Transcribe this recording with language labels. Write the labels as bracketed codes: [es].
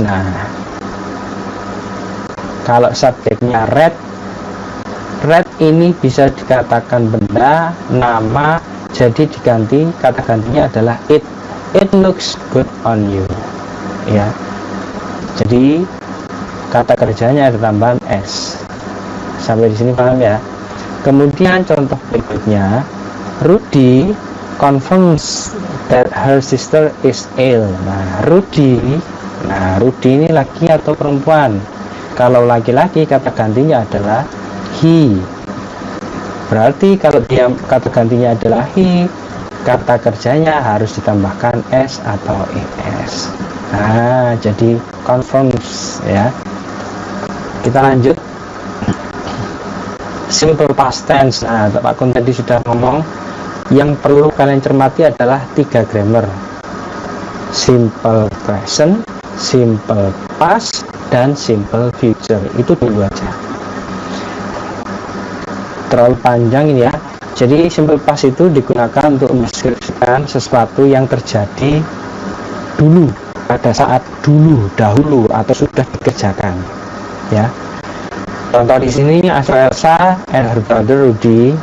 [id] Nah, kalau subjeknya red ini bisa dikatakan benda, nama, jadi diganti, kata gantinya adalah it. [en] It looks good on you [id] ya. Jadi kata kerjanya ada tambahan s. Sampai di sini paham ya? Kemudian contoh berikutnya, [en] Rudy confirms that her sister is ill. [id] Nah, Rudy ini laki atau perempuan? Kalau laki-laki kata gantinya adalah he. Berarti kalau dia kata gantinya adalah he, kata kerjanya harus ditambahkan s atau es. Nah, jadi confirms ya. Kita lanjut. Simple past tense. Nah, Pak Kun tadi sudah ngomong, yang perlu kalian cermati adalah 3 grammar: simple present, simple past, dan simple future. Itu dulu aja, terlalu panjang ini ya. Jadi simple past itu digunakan untuk mendeskripsikan sesuatu yang terjadi dulu, pada saat dahulu atau sudah dikerjakan ya. Contoh di sini, Elsa and her brother Rudy.